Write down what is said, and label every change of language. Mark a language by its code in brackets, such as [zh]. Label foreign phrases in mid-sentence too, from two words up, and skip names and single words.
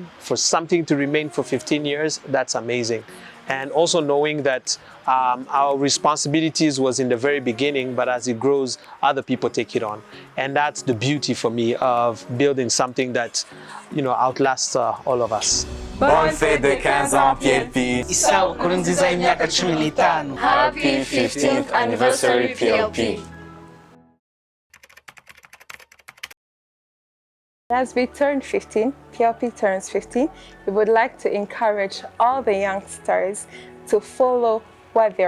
[en] For something to remain for 15 years, that's amazing. And also knowing that our responsibilities was in the very beginning, but as it grows, other people take it on. And that's the beauty for me of building something that, outlasts all of us. [fr] Bonne fête de 15 ans PLP. [rw] Isabukuru nziza y'imyaka 15. [en] Happy 15th anniversary PLP. As we turn 15, PLP turns 15, we would like to encourage all the youngsters to follow what they are